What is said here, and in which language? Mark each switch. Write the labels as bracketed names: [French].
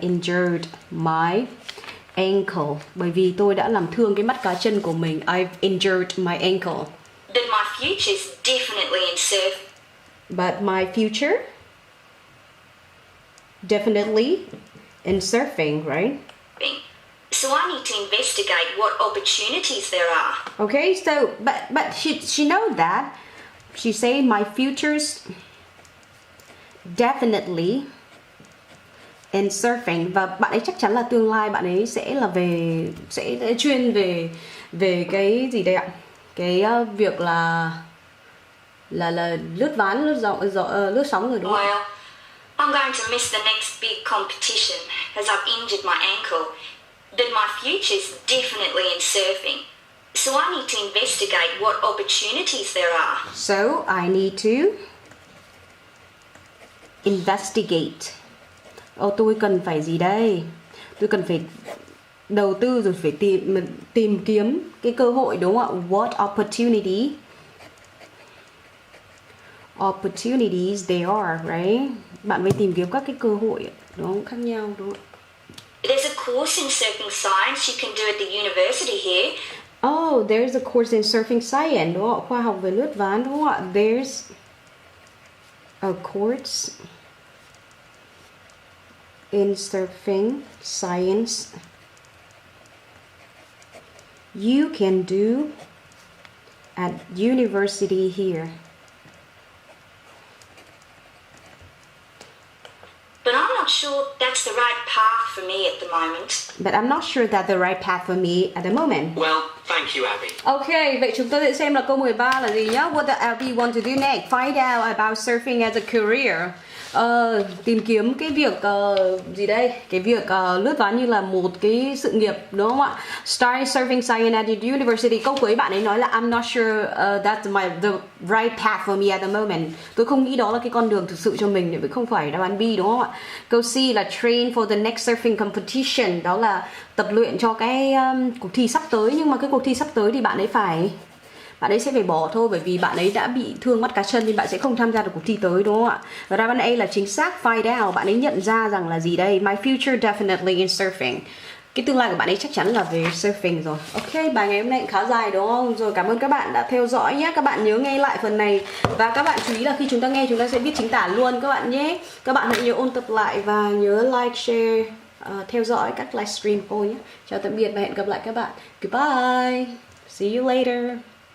[English] Injured my ankle. [Vietnamese] Bởi vì tôi đã làm thương cái mắt cá chân của mình. [English] I've injured my ankle. But my future's definitely in surfing. But my future definitely in surfing, right? So I need to investigate what opportunities there are. Okay, so but she know that. She say my future's definitely in surfing, [Vietnamese] và bạn ấy chắc chắn là tương lai bạn ấy sẽ là sẽ chuyên về cái gì đây ạ? Cái việc là lướt ván, lướt sóng rồi đúng không? [English] Well, I'm going to miss the next big competition as I've injured my ankle. But my future's definitely in surfing. So I need to investigate what opportunities there are. So I need to investigate. [Vietnamese] Tôi cần phải gì đây? Tôi cần phải đầu tư rồi phải tìm kiếm cái cơ hội đúng không ạ? [English] What opportunities there are, right? [Vietnamese] Bạn phải tìm kiếm các cái cơ hội đúng không? Khác nhau đúng không? [English] There's a course in surfing science you can do at the university here. Oh, there's a course in surfing science, [Vietnamese] đúng không? Khoa học về lướt ván đúng không ạ? [English] There's a course in surfing science you can do at university here. But I'm not sure that's the right path for me at the moment. But I'm not sure that's the right path for me at the moment. Well, thank you, Abby. [Vietnamese] Okay, vậy chúng ta sẽ xem là câu 13 là gì nhá. [English] What does Abby want to do next? Find out about surfing as a career. [Vietnamese] Tìm kiếm cái việc gì đây? Cái việc lướt ván như là một cái sự nghiệp đúng không ạ? [English] Start surfing science at the university. [Vietnamese] Câu cuối bạn ấy nói là [English] I'm not sure that's the right path for me at the moment. [Vietnamese] Tôi không nghĩ đó là cái con đường thực sự cho mình, vì không phải đáp án B đúng không ạ? Câu C là [English] train for the next surfing competition. [Vietnamese] Đó là tập luyện cho cái cuộc thi sắp tới, nhưng mà cái cuộc thi sắp tới thì bạn ấy sẽ phải bỏ thôi, bởi vì bạn ấy đã bị thương mắt cá chân nên bạn sẽ không tham gia được cuộc thi tới đúng không ạ? Và đáp án A là chính xác, find out. Bạn ấy nhận ra rằng là gì đây? [English] My future definitely in surfing. [Vietnamese] Cái tương lai của bạn ấy chắc chắn là về surfing rồi. Ok, bài ngày hôm nay khá dài đúng không? Rồi, cảm ơn các bạn đã theo dõi nhé. Các bạn nhớ nghe lại phần này. Và các bạn chú ý là khi chúng ta nghe, chúng ta sẽ biết chính tả luôn các bạn nhé. Các bạn hãy nhớ ôn tập lại và nhớ like, share, theo dõi các livestream của tôi nhé. Chào tạm biệt và hẹn gặp lại các bạn. [English] Goodbye. See you later.